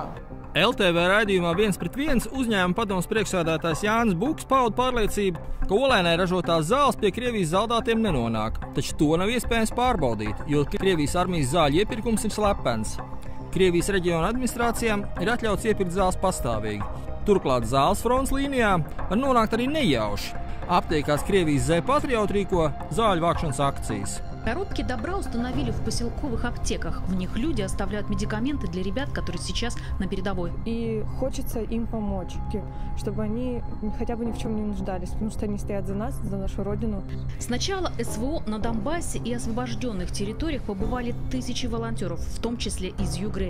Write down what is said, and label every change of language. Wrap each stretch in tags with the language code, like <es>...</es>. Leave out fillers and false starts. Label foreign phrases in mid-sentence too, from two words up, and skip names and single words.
<lv>LTV raidījumā 1:1 uzņēmuma padomes priekšsēdētājs Jānis Buks pauda pārliecību, ka Olainai ražotās zāles pie Krievijas zaldātiem nenonāk, taču to nav iespējams pārbaudīt, jo Krievijas armijas zāļu iepirkums ir slepens. Krievijas reģiona administrācijām ir atļauts iepirkt zāles pastāvīgi. Turklāt zāles fronts līnijā var nonākt arī nejauši. Aptiekās Krievijas Z-Patriot rīko zāļu vākšanas akcijas.</lv> <ru>Коробки добра установили в поселковых аптеках. В них люди оставляют медикаменты для ребят, которые сейчас на передовой. И хочется им помочь, чтобы они хотя бы ни в чем не нуждались, потому что они стоят за нас, за нашу родину. Сначала СВО на Донбассе и освобожденных территориях побывали тысячи волонтеров, в том числе из Югры.</ru>